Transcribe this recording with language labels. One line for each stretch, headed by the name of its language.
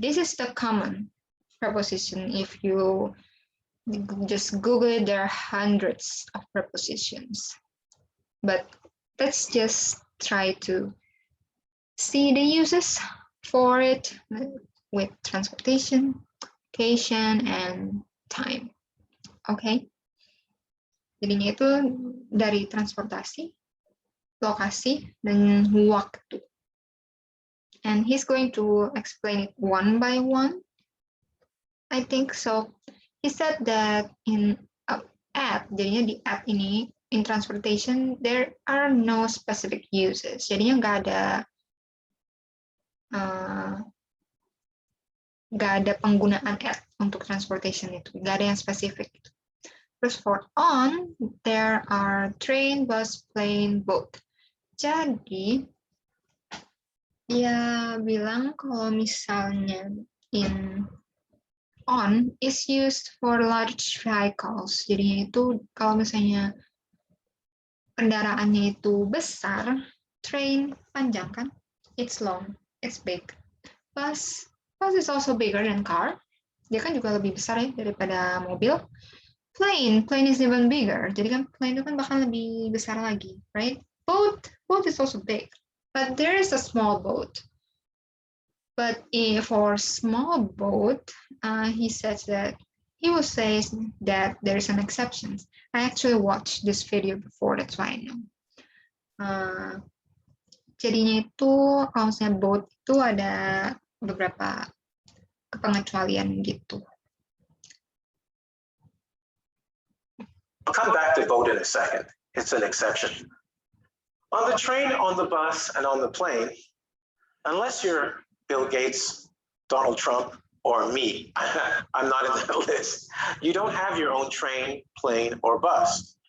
English: This is the common preposition. If you just Google it, there are hundreds of prepositions. But let's just try to see the uses for it with transportation, location, and time. Okay.
Indonesian: Jadinya itu dari transportasi, lokasi, dan waktu.
English: And he's going to explain it one by one, I think. So he said that in at,
Indonesian: jadinya di at ini,
English: in transportation, there are no specific uses.
Indonesian: Jadinya nggak ada penggunaan at untuk transportation itu, nggak ada yang spesifik.
English: Terus for on, there are train, bus, plane, boat.
Indonesian: Jadi dia bilang kalau misalnya
English: in on is used for large vehicles.
Indonesian: Jadinya itu kalau misalnya kendaraannya itu besar, train panjang kan,
English: it's long, it's big. Bus is also bigger than car.
Indonesian: Dia kan juga lebih besar ya daripada mobil.
English: Plane is even bigger.
Indonesian: Jadi kan plane itu kan bahkan lebih besar lagi, right?
English: Boat is also big, but there is a small boat. But for small boat, he says that he will say that there is an exception. I actually watched this video before, that's why I know.
Indonesian: Jadinya itu kalau misalnya boat itu ada beberapa kepengecualian gitu.
English: I'll come back to boat in a second. It's an exception. On the train, on the bus, and on the plane, unless you're Bill Gates, Donald Trump, or me, I'm not in that list, you don't have your own train, plane, or bus.